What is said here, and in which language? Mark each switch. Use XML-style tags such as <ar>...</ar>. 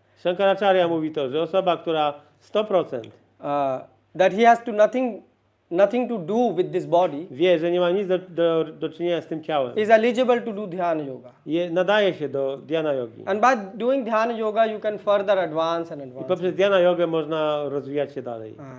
<pl>Shankaracharya mówi to, że osoba, która 100%</pl> <en>that he has to nothing to do with this body</en> <pl>wie, że nie ma nic do czynienia z tym ciałem,</pl> <en>is eligible to do Dhyana Yoga.</en> <pl>nadaje się do dhyana jogi.</pl> <en>And by doing Dhyana Yoga you can further advance and</en> <pl>I</pl> <en>advance.</en> <pl>poprzez dhyana jogę można rozwijać się dalej.</pl>